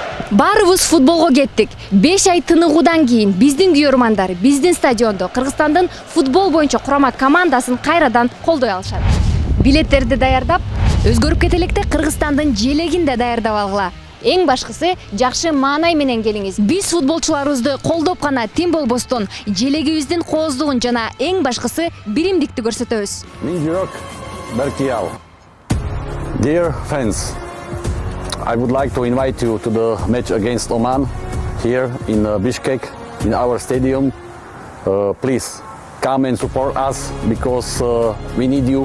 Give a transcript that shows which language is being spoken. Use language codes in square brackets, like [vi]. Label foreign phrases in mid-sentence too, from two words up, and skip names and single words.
[ky] Баарыбыз футболго кеттик. 5 ай тыныгуудан кийин биздин күйөрмандар биздин стадиондо Кыргызстандын футбол боюнча курама командасын кайрадан колдой алышат. Билеттерди даярдап, өзгөрүп кетелекте Кыргызстандын желегин да даярдап алгыла. Эң башкысы жакшы маанай менен келиңиз. Биз футболчуларыбызды колдоп гана тим болбостон, желегибиздин кооздугун жана эң башкысы биримдикти көрсөтөбүз. [en] Dear fans, I would like to invite you to the match against Oman here in Bishkek, in our stadium. Please come and support us because we need you.